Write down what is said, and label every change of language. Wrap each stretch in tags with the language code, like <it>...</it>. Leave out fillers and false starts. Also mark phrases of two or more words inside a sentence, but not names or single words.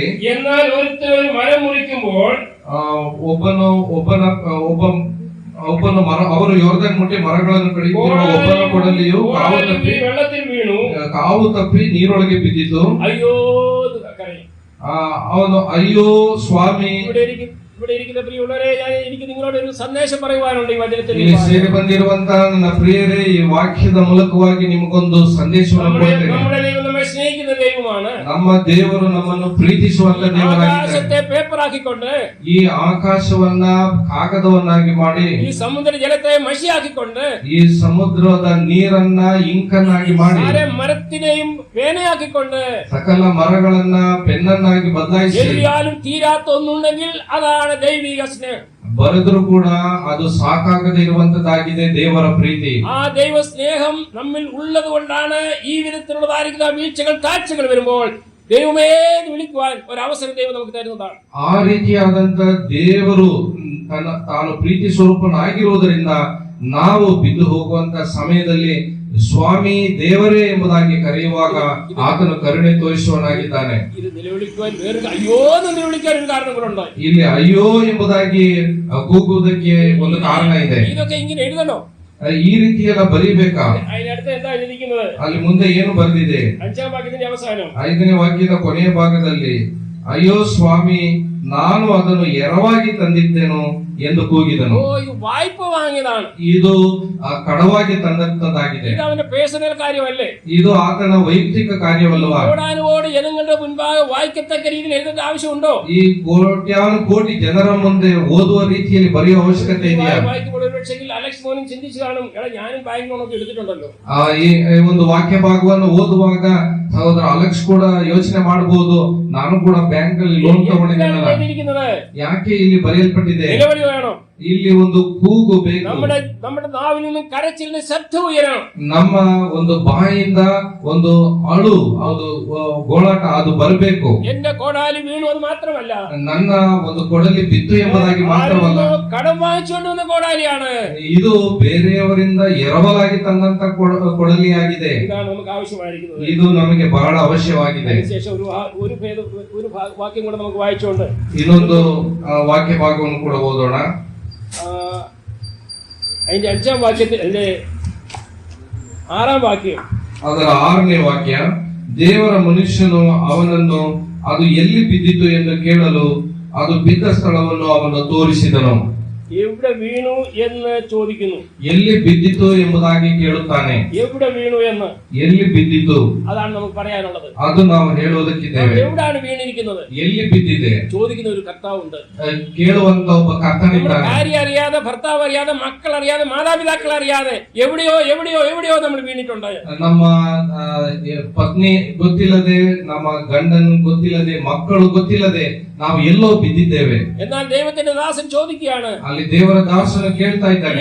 <ml>എന്നാൽ ഒരുത്തൻ ഒരു മരം മുറിക്കുമ്പോൾ</ml> <kn>ಒಬ್ಬನು ಅವರು ಯೋರ್ದನ್ ಮುಟ್ಟಿ ಮರಗಳನ್ನು ಕಡಿಯುತ್ತಿರುವ ಒಬ್ಬನ ಕೊಡಲಿಯು</kn> <ml>വെള്ളത്തിൽ വീണു,</ml> <kn>ಕಾವು ತಪ್ಪಿ ನೀರೊಳಗೆ ಬಿದ್ದಿತು.</kn> <ml>അയ്യോ കരയും.</ml> <kn>ಅವನು ಅಯ್ಯೋ ಸ್ವಾಮಿ.</kn> <ml>ഇവിടെ ഇരിക്കുന്ന പ്രിയമുള്ളവരെ, എനിക്ക് നിങ്ങളോട് ഒരു സന്ദേശം പറയുവാനുണ്ട് ഈ വചനത്തിൽ.</ml> <kn>ಇಲ್ಲಿ ಸೇರಿ ಬಂದಿರುವಂತಹ ನನ್ನ ಪ್ರಿಯರೇ, ಈ ವಾಕ್ಯದ ಮೂಲಕವಾಗಿ ನಿಮಗೊಂದು ಸಂದೇಶವನ್ನು ಕೊಡ್ತೇನೆ.</kn> <ml>നമ്മുടെ ദൈവം നമ്മെ സ്നേഹിക്കുന്ന ദൈവമാണ്.</ml> <kn>ನಮ್ಮ ದೇವರು ನಮ್ಮನ್ನು ಪ್ರೀತಿಸುವಂತ ದೇವರಾಗಿದ್ದಾನೆ.</kn> <ml>ആകാശത്തെ പേപ്പറാക്കിക്കൊണ്ട്,</ml> <kn>ಈ ಆಕಾಶವನ್ನ ಕಾಗದವನ್ನಾಗಿ ಮಾಡಿ,</kn> <ml>ഈ സമുദ്ര ജലത്തെ മഷിയാക്കിക്കൊണ്ട്,</ml> <kn>ಈ ಸಮುದ್ರದ ನೀರನ್ನ ಇಂಕನ್ನಾಗಿ ಮಾಡಿ,</kn> <ml>മരത്തിനെയും പേനയാക്കിക്കൊണ്ട്,</ml> <kn>ಸಕಲ ಮರಗಳನ್ನ ಪೆನ್ನನ್ನಾಗಿ ಬದಲಾಯಿಸಿ,</kn> <ml>എഴുതിയാലും തീരാത്ത ഒന്നുണ്ടെങ്കിൽ അതാണ് ദൈവിക സ്നേഹം.</ml> <kn>ಬರೆದ್ರು ಕೂಡ ಅದು ಸಾಕಾಗದೇ ഇರುವಂತದ್ದಾಗಿದೆ ದೇವರ പ്രീതി.</kn> <ml>ആ ദൈവ സ്നേഹം നമ്മിൽ ഉള്ളത് കൊണ്ടാണ് ഈ വിധത്തിലുള്ളതായിരിക്കുന്ന വീഴ്ചകൾ താഴ്ചകൾ വരുമ്പോൾ ദൈവമേ എന്ന് വിളിക്കുവാൻ ഒരു അവസരം ദൈവം നമുക്ക് തരുന്നതാണ്.</ml> <kn>ಆ ರೀತಿಯಾದಂತ ದೇವರು ತಾನು ಪ್ರೀತಿ ಸ್ವರೂಪನಾಗಿರುವುದರಿಂದ ನಾವು ಬಿದ್ದು ಹೋಗುವಂತ ಸಮಯದಲ್ಲಿ ಸ್ವಾಮಿ ದೇವರೇ ಎಂಬುದಾಗಿ ಕರೆಯುವಾಗ ಆತನು ಕರುಣೆ ತೋರಿಸುವನಾಗಿದ್ದಾನೆ.</kn> <ml>ഇത് നിലവിളിക്കുവാൻ വേറെ അയ്യോ എന്ന് നിലവിളിക്കാൻ ഒരു കാരണങ്ങളുണ്ട്.</ml> <kn>ಇಲ್ಲಿ ಅಯ್ಯೋ ಎಂಬುದಾಗಿ ಕೂಗುವುದಕ್ಕೆ ಒಂದು ಕಾರಣ ಇದೆ.</kn> <ml>ഇതൊക്കെ ഇങ്ങനെ എഴുതണോ?</ml> <kn>ಈ ರೀತಿಯೆಲ್ಲ ಬರೀಬೇಕಾ?</kn> <ml>അതിനടുത്ത് എന്താ എഴുതിയിരിക്കുന്നത്?</ml> <kn>ಅಲ್ಲಿ ಮುಂದೆ ಏನು ಬರೆದಿದೆ?</kn> <ml>5ാം വാക്യത്തിന്റെ അവസാനം</ml> <kn>5ನೇ ವಾಕ್ಯದ ಕೊನೆಯ ಭಾಗದಲ್ಲಿ ಅಯ್ಯೋ ಸ್ವಾಮಿ ನಾನು ಅದನ್ನು ಎರವಾಗಿ ತಂದಿದ್ದೇನು ಎಂದು ಕೂಗಿದನು.</kn> <ml>ഓ ഇത് വായ്പ വാങ്ങിയതാണ്.</ml> <kn>ಇದು ಕಡವಾಗಿ ತಂದಂತದ್ದಾಗಿದೆ.</kn> <ml>ഇത് അവന്റെ പേഴ്സണൽ കാര്യമല്ലേ?</ml> <kn>ಇದು ಆತನ ವೈಯಕ್ತಿಕ ಕಾರ್ಯವಲ್ಲವಾ?</kn> <ml>കോടാനുകോടി ജനങ്ങളുടെ മുൻപാകെ വായിക്കത്തക്ക രീതിയിൽ എഴുതേണ്ട ആവശ്യമുണ്ടോ?</ml> <kn>ಈ ಕೋಟ್ಯಾನು ಕೋಟಿ ಜನರ ಮುಂದೆ ಓದುವ ರೀತಿಯಲ್ಲಿ ಬರೆಯುವ ಅವಶ್ಯಕತೆ ಇದೆಯಾ?</kn> <ml>വായിക്കുമ്പോൾ ഒരുപക്ഷെങ്കിൽ അലക്സ് മോനും ചിന്തിച്ചു കാണും, എടാ ഞാനും ബാങ്ക് ലോണൊക്കെ എടുത്തിട്ടുണ്ടല്ലോ.</ml> <kn>ಈ ಒಂದು ವಾಕ್ಯ ಭಾಗವನ್ನು ಓದುವಾಗ ಸಹೋದರ ಅಲೆಕ್ಸ್ ಕೂಡ ಯೋಚನೆ ಮಾಡಬಹುದು, ನಾನು ಕೂಡ ಬ್ಯಾಂಕ್ ಅಲ್ಲಿ ಲೋನ್ ತಗೊಂಡಿದ್ದೇನಲ್ಲ. ಯಾಕೆ ಇಲ್ಲಿ ಬರೆಯಲ್ಪಟ್ಟಿದೆ?</kn> <ml>നിലവിളി വേണം.</ml> <kn>ಇಲ್ಲಿ ಒಂದು ಕೂಗು ಬೇಕು.</kn> <ml>നമ്മുടെ നാവിൽ നിന്നും കരച്ചിലിന് ശബ്ദം ഉയരണം.</ml> <kn>ನಮ್ಮ ಒಂದು ಬಾಯಿಂದ ಒಂದು ಅಳು, ಅದು ಗೋಳಾಟ ಅದು ಬರಬೇಕು.</kn> <ml>എന്റെ കോടാലി വീണു അത് മാത്രമല്ല,</ml> <kn>ನನ್ನ ಒಂದು ಕೊಡಲಿ ಬಿತ್ತು ಎಂಬುದಾಗಿ ಮಾತ್ರವಲ್ಲ,</kn> <ml>കടം വാങ്ങിച്ചുകൊണ്ട് വന്ന കോടാലിയാണ്.</ml> <kn>ಇದು ಬೇರೆಯವರಿಂದ ಎರವಲಾಗಿ ತಂದಂತ ಕೊಡಲಿಯಾಗಿದೆ.</kn> <ml>ഇതാണ് നമുക്ക് ആവശ്യമായിരിക്കുന്നത്.</ml> <kn>ಇದು ನಮಗೆ ಬಹಳ ಅವಶ್ಯವಾಗಿದೆ.</kn> <ml>ശേഷം ഒരു വാക്യം കൂടെ നമുക്ക് വായിച്ചുകൊണ്ട്</ml> <kn>ಇನ್ನೊಂದು ವಾಕ್ಯ ಭಾಗವನ್ನು ಕೂಡ ಓದೋಣ.</kn> <ml>അതിന്റെ 5ാം വാക്യത്തിൽ അല്ലെ 6ാം വാക്യം,</ml> <kn>ಅದರ 6ನೇ ವಾಕ್ಯ, ದೇವರ ಮನುಷ್ಯನು ಅವನನ್ನು ಅದು ಎಲ್ಲಿ ಬಿದ್ದಿತು ಎಂದು ಕೇಳಲು ಅದು ಬಿದ್ದ ಸ್ಥಳವನ್ನು ಅವನು ತೋರಿಸಿದನು.</kn> <ml>എവിടെ വീണു എന്ന് ചോദിക്കുന്നു.</ml> <kn>ಎಲ್ಲಿ ಬಿದ್ದಿತು ಎಂಬುದಾಗಿ ಕೇಳುತ್ತಾನೆ.</kn> <ml>എവിടെ വീണു എന്ന്,</ml> <kn>ಎಲ್ಲಿ ಬಿದ್ದಿತು,</kn> <ml>അതാണ് നമുക്ക് പറയാനുള്ളത്.</ml> <kn>ಅದು ನಾವು ಹೇಳುವುದಕ್ಕಿದ್ದೇವೆ.</kn> <ml>എവിടാണ് വീണിരിക്കുന്നത്?</ml> <kn>ಎಲ್ಲಿ ಬಿದ್ದಿದೆ</kn> <ml>ചോദിക്കുന്ന ഒരു കർത്താവുണ്ട്.</ml> <kn>ಕೇಳುವಂತ ಒಬ್ಬ ಕರ್ತನಿದ್ದಾನೆ.</kn> <ml>ഭാര്യ അറിയാതെ, ഭർത്താവ് അറിയാതെ, മക്കൾ അറിയാതെ, മാതാപിതാക്കൾ അറിയാതെ എവിടെയോ എവിടെയോ എവിടെയോ നമ്മൾ വീണിട്ടുണ്ട്.</ml> <kn>ನಮ್ಮ ಪತ್ನಿ ಗೊತ್ತಿಲ್ಲದೆ, ನಮ್ಮ ಗಂಡನ್ ಗೊತ್ತಿಲ್ಲದೆ, ಮಕ್ಕಳು ಗೊತ್ತಿಲ್ಲದೆ ನಾವು ಎಲ್ಲೋ ಬಿದ್ದಿದ್ದೇವೆ.</kn> <ml>എന്നാൽ ദൈവത്തിന്റെ ദാസൻ ചോദിക്കുകയാണ്,</ml> <kn>ಅಲ್ಲಿ ದೇವರ ದಾಸನು ಕೇಳ್ತಾ ಇದ್ದಾನೆ,</kn>